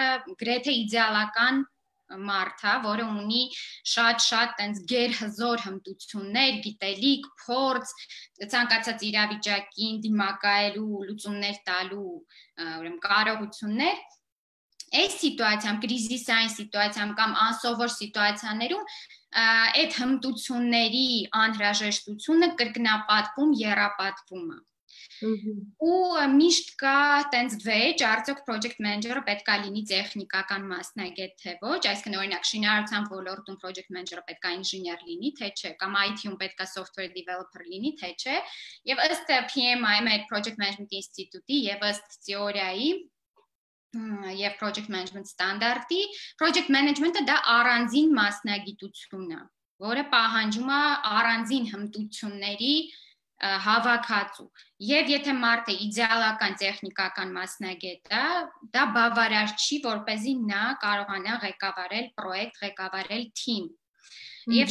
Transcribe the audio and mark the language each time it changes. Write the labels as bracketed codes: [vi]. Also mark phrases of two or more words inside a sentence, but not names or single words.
[hy] գրեթե իդեալական մարդ է, որը ունի շատ տենց գերհզոր հմտություններ, գիտելիք, փորձ, ցանկացած իրավիճակին դիմակայելու, լուծումներ տալու, ուրեմն կարողություններ։ Այս սիտուացիայում, կրիզիսային սիտուացիայում կամ անսովոր սիտուացիաներում այդ հմտությունների անհրաժեշտությունը կրկնապատկվում, եռապատկվում է։ Ու միշտ կա տենց վեճ, արդյոք [en] project manager- [hy] ը պետք է լինի տեխնիկական մասնագետ, թե ոչ, այսինքն օրինակ շինարարության ոլորտում [en] project manager- [hy] ը պետք է ինժեներ լինի, թե չէ, կամ IT-ում պետք է [en] software developer [hy] լինի, թե չէ։ Եվ ըստ PMI-ի, մեր [en] project management [hy] ինստիտուտի եւ ըստ թեորիայի եւ [en] project management [hy] ստանդարտի, [en] project management- [hy] ը դա առանձին մասնագիտություն է, որը պահանջում է առանձին հմտությունների հավաքածու։ Եվ եթե մարդը իդեալական տեխնիկական մասնագետ է, դա բավարար չի, որպեսզի նա կարողանա ղեկավարել պրոյեկտ, ղեկավարել թիմ։ Եվ